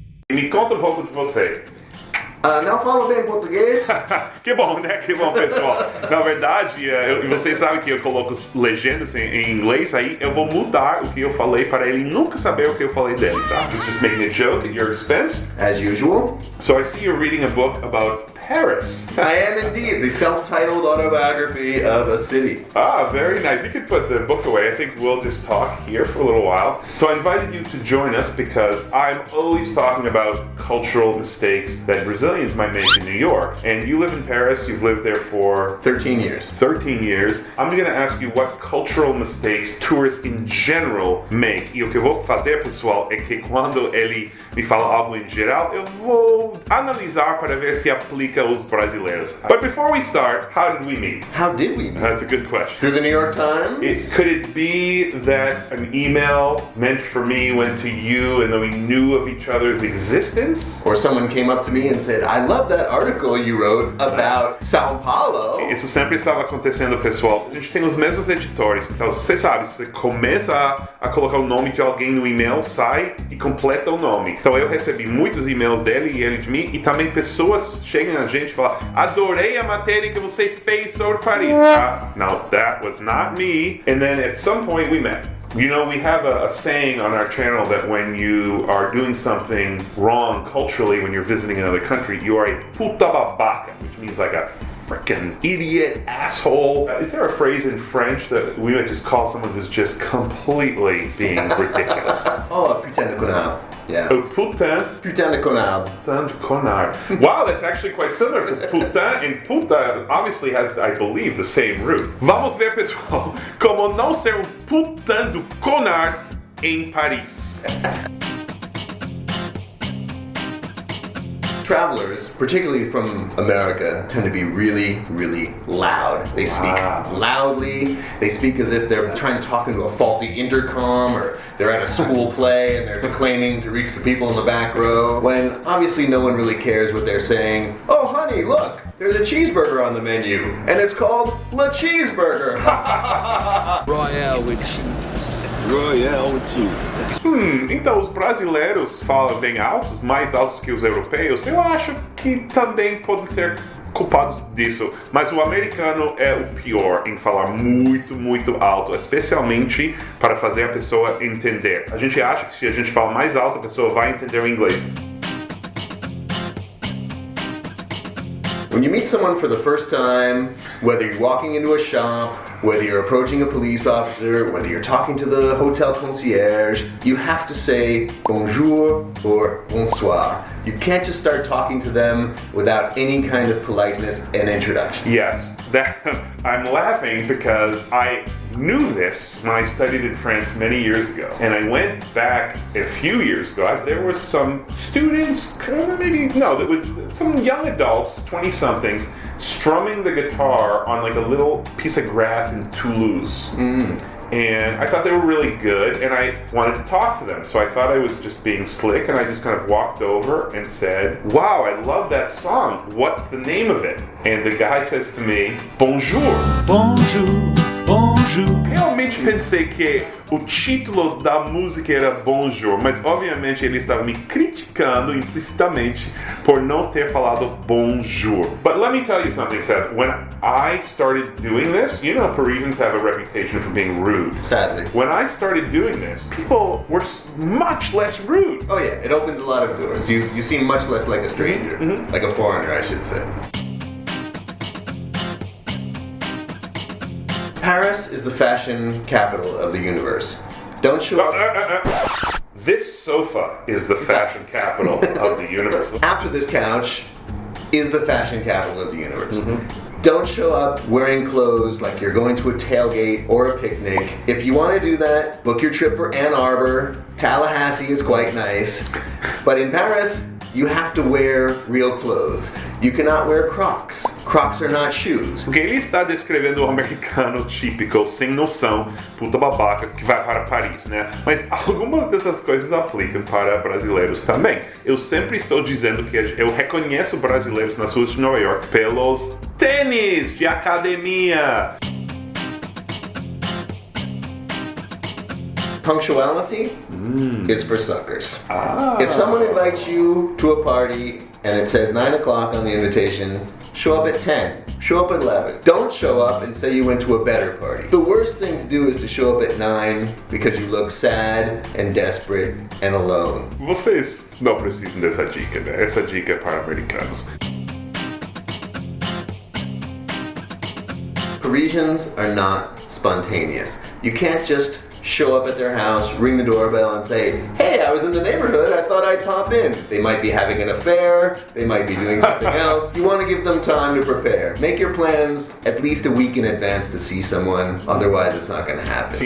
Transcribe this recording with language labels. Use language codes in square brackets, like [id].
[pt] Me conta um pouco de você. Não falo bem português. Que bom, né? Que bom, pessoal. Na verdade, vocês sabem que eu coloco legendas em inglês, aí eu vou mudar o que eu falei para ele nunca saber o que eu falei dele, tá? [en] Just making a joke at your expense. As usual. So I see you're reading a book about Paris. I am indeed, the self-titled autobiography of a city. Ah, very nice. You can put the book away. I think we'll just talk here for a little while. So I invited you to join us because I'm always talking about cultural mistakes that Brazilians might make in New York. And you live in Paris. You've lived there for 13 years. 13 years. I'm going to ask you what cultural mistakes tourists in general make. [pt] E o que eu vou fazer, pessoal, é que quando ele me fala algo em geral, eu vou analisar para ver se aplica aos brasileiros. [en] But before we start, how did we meet? How did we meet? That's a good question. Through the New York Times? Could it be that an email meant for me went to you and then we knew of each other's existence? Or someone came up to me and said, I love that article you wrote about São Paulo. [pt] Isso sempre estava acontecendo, pessoal. A gente tem os mesmos editores, então você sabe, você começa a colocar o nome de alguém no e-mail, sai e completa o nome. Então eu recebi muitos e-mails dele e ele de mim, e também pessoas chegam a gente e falam, adorei a matéria que você fez sobre Paris. [en] No, that was not me. And then at some point we met. You know, we have a saying on our channel that when you are doing something wrong culturally, when you're visiting another country, you are a [pt] puta babaca, [en] which means like a freaking idiot, asshole. Is there a phrase in French that we would just call someone who's just completely being ridiculous? [fr] Oh, putain de connard. Yeah. Oh, putain. Putain de connard. Putain de connard. [en] Wow, that's actually quite similar because putain and puta obviously has, I believe, the same root. [pt] Vamos ver, pessoal, como não ser um [fr] putain do connard [pt] em Paris. [en] Travelers, particularly from America, tend to be really, really loud. They speak loudly. They speak as if they're trying to talk into a faulty intercom, or they're at a school play and they're claiming to reach the people in the back row, when obviously no one really cares what they're saying. Oh, honey, look, there's a cheeseburger on the menu, and it's called La Cheeseburger. Royale with cheese. Royale with cheese. [pt] Então os brasileiros falam bem altos, mais altos que os europeus. Eu acho que também podem ser culpados disso, mas o americano é o pior em falar muito, muito alto, especialmente para fazer a pessoa entender. A gente acha que se a gente fala mais alto, a pessoa vai entender o inglês. [en] When you meet someone for the first time, whether you're walking into a shop, whether you're approaching a police officer, whether you're talking to the hotel concierge, you have to say bonjour or bonsoir. You can't just start talking to them without any kind of politeness and introduction. Yes, I'm laughing because I knew this when I studied in France many years ago. And I went back a few years ago. There were some students, there was some young adults, 20-somethings, strumming the guitar on like a little piece of grass in Toulouse. And I thought they were really good, and I wanted to talk to them. So I thought I was just being slick, and I just kind of walked over and said, wow, I love that song. What's the name of it? And the guy says to me, bonjour. [fr] Bonjour, bonjour. [pt] Realmente pensei que o título da música era Bonjour, mas obviamente ele estava me criticando implicitamente por não ter falado Bonjour. [en] But let me tell you something, Seth. When I started doing this, you know Parisians have a reputation for being rude. Sadly. When I started doing this, people were much less rude. Oh yeah, it opens a lot of doors. You seem much less like a stranger, like a foreigner, I should say. Paris is the fashion capital of the universe. Don't show up. This sofa is the fashion capital of the universe. After this couch is the fashion capital of the universe. Don't show up wearing clothes like you're going to a tailgate or a picnic. If you want to do that, book your trip for Ann Arbor. Tallahassee is quite nice. But in Paris, you have to wear real clothes. You cannot wear Crocs. Crocs are not shoes. [pt] Porque ele está descrevendo o americano típico, sem noção, puta babaca, que vai para Paris, né? Mas algumas dessas coisas aplicam para brasileiros também. Eu sempre estou dizendo que eu reconheço brasileiros nas ruas de Nova York pelos tênis de academia. [en] Punctuality is for suckers. If someone invites you to a party and it says 9 o'clock on the invitation, show up at 10. Show up at 11. Don't show up and say you went to a better party. The worst thing to do is to show up at 9 because you look sad and desperate and alone. [pt] Vocês não precisam dessa dica, né? Essa dica é para americanos. [en] Parisians are not spontaneous. You can't just show up at their house, ring the doorbell and say, hey, I was in the neighborhood, I thought I'd pop in. They might be having an affair, they might be doing something else. You want to give them time to prepare. Make your plans at least a week in advance to see someone, otherwise it's not going to happen.